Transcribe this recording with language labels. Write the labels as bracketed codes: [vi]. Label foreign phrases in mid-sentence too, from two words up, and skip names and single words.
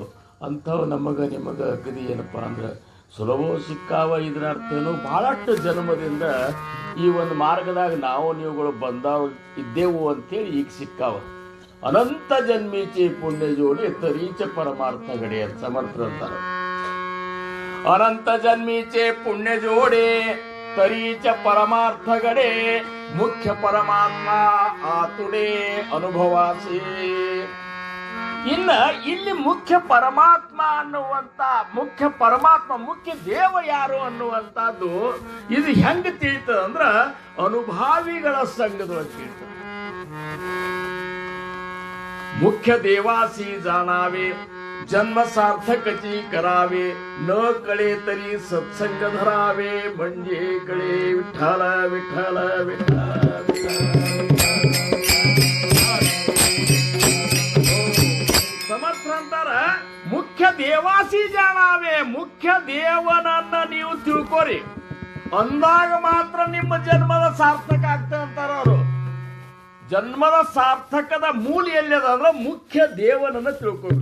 [kn] ಅಂಥವು ನಿಮಗೆ ಅಗದಿ ಏನಪ್ಪ ಅಂದ್ರೆ ಸುಲಭ ಸಿಕ್ಕಾವ. ಇದರ ಅರ್ಥ ಏನು? ಭಾಳಷ್ಟು ಜನ್ಮದಿಂದ ಈ ಒಂದು ಮಾರ್ಗದಾಗ ನಾವು ನೀವುಗಳು ಇದ್ದೆವು ಅಂತೇಳಿ ಈಗ ಸಿಕ್ಕಾವ. [mr] अनंत जन्मीचे पुण्य जोडी तरीच परमार्थ गडी [kn] ಅಂತ ಸಮರ್ಥರು ಅಂತಾರೆ. [mr] अनंत जन्मीचे पुण्य जोडे तरीच परमार्थगडे मुख्य परमात्मा आतुडे ಅನುಭವಾಸಿ. [kn] ಇನ್ನ ಇಲ್ಲಿ ಮುಖ್ಯ ಪರಮಾತ್ಮ ಅನ್ನುವಂತ ಮುಖ್ಯ ಪರಮಾತ್ಮ ಮುಖ್ಯ ದೇವ ಯಾರು ಅನ್ನುವಂಥದ್ದು ಇದು ಹೆಂಗ ತಿಳಿತದ ಅಂದ್ರ ಅನುಭಾವಿಗಳ ಸಂಘದೊಳಗೆ ತಿಳಿತದ. [mr] मुख्य देवासी जाणावे जन्म सार्थकची करावे न कळे तरी सत्संग धरावे म्हणजे कळे विठ्ठल विठ्ठल विठ्ठल. [kn] ಸಮರ್ಥರಂತಾರ [mr] मुख्य देवासी जाणावे [kn] ಮುಖ್ಯ ದೇವನನ್ನ ನೀವು ತಿಳ್ಕೋರಿ ಅಂದಾಗ ಮಾತ್ರ ನಿಮ್ಮ ಜನ್ಮದ ಸಾರ್ಥಕ ಆಗ್ತದೆ ಅಂತಾರ ಅವರು. ಜನ್ಮದ ಸಾರ್ಥಕದ ಮೂಲ ಎಲ್ಲಿದ ಅಂದ್ರೆ ಮುಖ್ಯ ದೇವನನ್ನ ತಿಳ್ಕೋಬೇಕು.